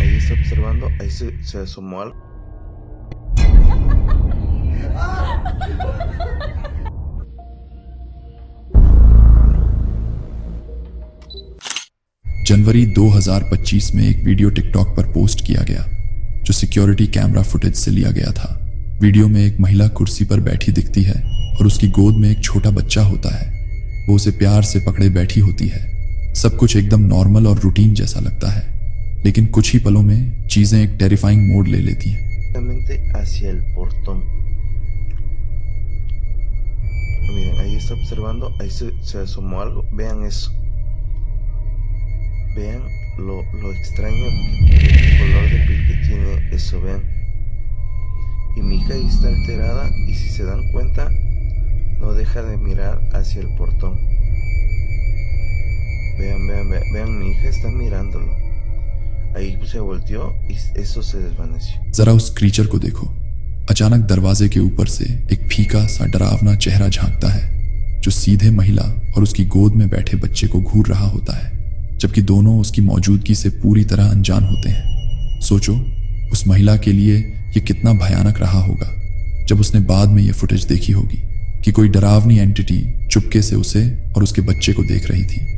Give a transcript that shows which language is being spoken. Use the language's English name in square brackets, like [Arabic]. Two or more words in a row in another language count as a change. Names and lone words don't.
[Spanish] observando, ahí se asomó algo. [Hindi] जनवरी 2025 में एक वीडियो टिकटॉक पर पोस्ट किया गया जो [English] security camera footage [Hindi] से लिया गया था। वीडियो में एक महिला कुर्सी पर बैठी दिखती है और उसकी गोद में एक छोटा बच्चा होता है। वो उसे प्यार से पकड़े बैठी होती है। सब कुछ एकदम नॉर्मल और रूटीन जैसा लगता है, लेकिन कुछ ही पलों में चीजें एक टेरिफाइंग मोड़ ले लेती हैं। [Spanish] Hacia el portón. Miren, ahí está observando, ahí se asomó algo. Vean eso. Vean lo extraño, el color de piel que tiene eso, vean. Y mi hija ahí está alterada y si se dan cuenta, no deja de mirar hacia el portón. Vean, mi hija está mirándolo. Ahí se volteó y eso se desvaneció. [Hindi] जरा उस क्रीचर को देखो। अचानक दरवाजे के ऊपर से एक फीका सा डरावना चेहरा झांकता है जो सीधे महिला और उसकी गोद में बैठे बच्चे को घूर रहा होता है, जबकि दोनों उसकी मौजूदगी से पूरी तरह अनजान होते हैं। सोचो उस महिला के लिए ये कितना भयानक रहा होगा जब उसने बाद में ये फुटेज देखी होगी कि कोई डरावनी एंटिटी चुपके से उसे और उसके बच्चे को देख रही थी।